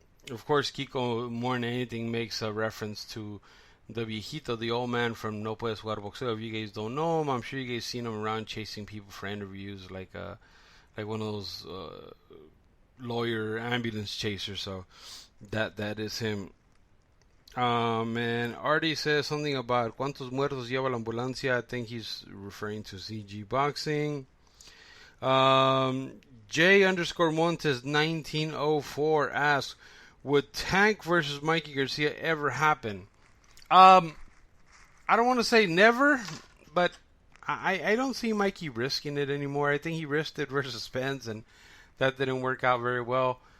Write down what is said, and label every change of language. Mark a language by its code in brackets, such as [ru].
[en] Of course, Kiko, more than anything, makes a reference to the viejito, the old man from No Puedes Jugar Boxeo. If you guys don't know him, I'm sure you guys seen him around chasing people for interviews, like one of those lawyer ambulance chasers. So that is him. And Artie says something about [es] ¿cuántos muertos lleva la ambulancia? [en] I think he's referring to CG Boxing. J_Montes 1904 asks, would Tank versus Mikey Garcia ever happen? I don't want to say never, but I don't see Mikey risking it anymore. I think he risked it versus Spence, and that didn't work out very well.